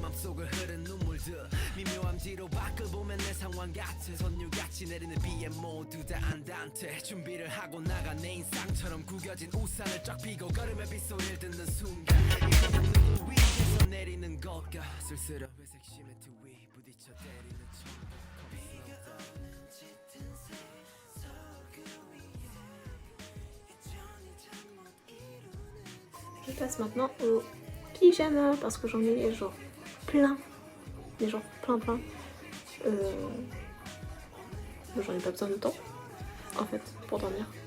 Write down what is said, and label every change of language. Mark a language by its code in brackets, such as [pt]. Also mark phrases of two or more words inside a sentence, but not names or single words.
[ko] 맘속을 흐른 눈물들 미묘한 뒤로밖을 보면 내 상황 같은 선율같이 내리는 비에 모두 다 안단테 준비를 하고 나가 내 인상처럼 구겨진 우산을 쫙 펴고 걸음의 빗소리를 듣는 순간 이게 누구 위에서 내리는 걸까 쓸쓸한 회색 시멘트 위 부딪혀 때리는 천국 비가 오는 짙은 새 서울 그 위에 여전히 잠 못 이루는 [fr] Je passe maintenant au pyjama parce que j'en ai genre plein. Mais genre plein. J'en ai pas besoin de temps en fait pour dormir.